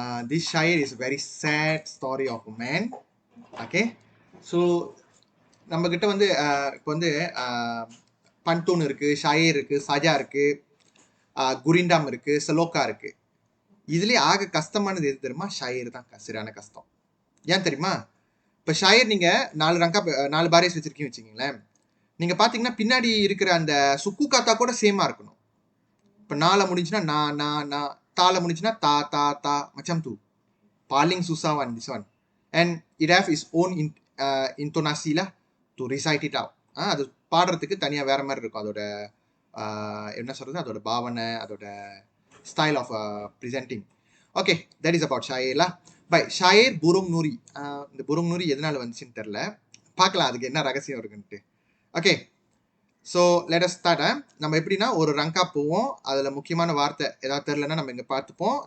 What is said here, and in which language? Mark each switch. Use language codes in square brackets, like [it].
[en] This syair is a very sad story of a man. Okay. [ta] So நம்ம கிட்ட வந்து இப்போ வந்து பண்டூன் இருக்கு, ஷாயர் இருக்கு, சஜா இருக்கு, குரிண்டாம் இருக்கு, சலோக்கா இருக்கு. இதுலயே ஆக கஷ்டமானது எது தெரியுமா? ஷாயர் தான் சரியான கஷ்டம். ஏன் தெரியுமா? இப்போ ஷாயர் நீங்க 4 பாரேஸ் வச்சிருக்கீங்க வச்சுக்கீங்களேன். நீங்க பாத்தீங்கன்னா பின்னாடி இருக்கிற அந்த சுக்கு காத்தா கூட சேமா இருக்கணும். இப்போ நால முடிஞ்சுன்னா நான் தால முடிஞ்சுன்னா தா [ms] macam tu. Paling susah [en] one this one. And it have its own intonasi lah to recite it out. [ta] அது பாடுறதுக்கு தனியா வேற மாதிரி இருக்கும். அதோட என்ன சொல்றது, அதோட பாவனை, அதோட [en] Style of presenting. Okay, that is about ஷாயர்லா. [ta] By shire புருங் Nouri. இந்த புருங் நூரி எதனால வந்துச்சுன்னு தெரியல, பார்க்கலாம் அதுக்கு என்ன ரகசியம் இருக்குன்ட்டு. Okay, [en] So let us start. [ta] நம்ம எப்படின்னா ஒரு ரங்கா போவோம், அதில் முக்கியமான வார்த்தை ஏதாவது தெரிலன்னா நம்ம இங்கே பார்த்துப்போம்.